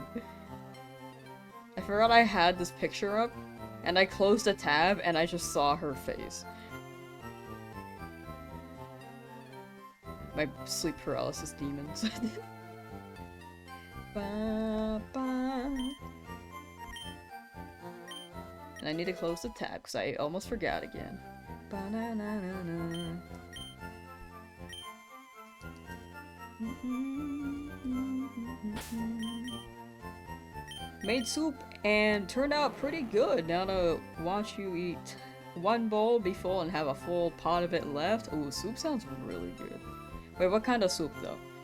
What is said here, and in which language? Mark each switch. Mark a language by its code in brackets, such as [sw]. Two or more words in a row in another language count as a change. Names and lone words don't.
[en] I forgot I had this picture up, and I closed a tab, and I just saw her face. My sleep paralysis demons. Ba, ba. And I need to close the tab because I almost forgot again. Ba, na, na, na, na. Made soup and turned out pretty good. Now to watch you eat one bowl, be full, and have a full pot of it left. Ooh, soup sounds really good. Wait, what kind of soup though?